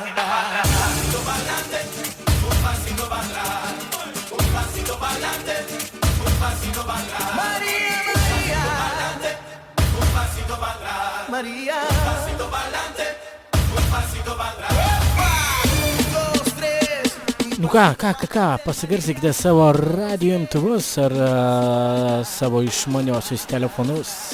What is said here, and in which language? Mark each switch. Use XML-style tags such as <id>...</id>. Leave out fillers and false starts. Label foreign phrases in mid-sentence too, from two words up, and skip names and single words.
<es>Un pasito pa'lante, un pasito para atrás. Un pasito pa'lante, un pasito para atrás. María, María. Un pasito para atrás. María. Un pasito pa'lante, un pasito para atrás. 1, 2, 3.</es> <lt>Nu ką, pasigarsykite savo radio imtuvus ar savo išmaniosius telefonus.</lt>